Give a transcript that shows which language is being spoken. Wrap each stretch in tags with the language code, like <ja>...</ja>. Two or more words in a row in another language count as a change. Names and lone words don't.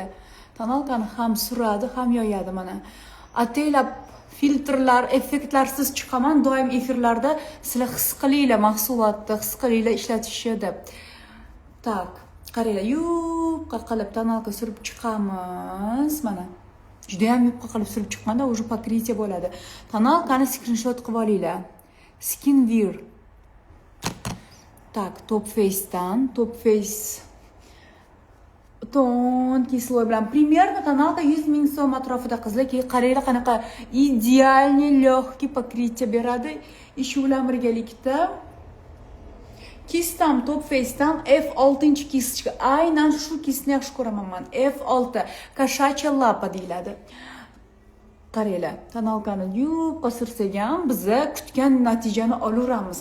<uz>Tonalkani ham suradi, ham yoyadi mana. Ataylab filtrlar, effektlarsiz chiqaman. Doim efirlarda sizlar his qilinglar mahsulotni, his qilinglar ishlatishni deb. Tak, qaranglar, yupqa qilib tonalka surib chiqamiz. Mana. Juda ham yupqa qilib surib chiqqanda</uz> <ru>уже покрытие</ru> <uz>bo'ladi. Tonalkani screenshot qilib olinglar. Skin Wear. Так, Top Face'dan, Top Face</uz> <ru>tонкий слой</ru> <uz>bilan примерно tonalka 100,000 so'm atrofida qizlar. Keyin qaranglar qanaqa</uz> <ru>идеальный легкий покрытие</ru> <uz>beradi. Ish bilan birgalikda kistam Top Face'dan F6 kisechka. Aynan shu kisni yaxshi ko'raman men. F6 koshacha lapa deyiladi. Qaranglar, tonalkani yupqa sursak ham biz kutgan natijani olaveramiz.</uz>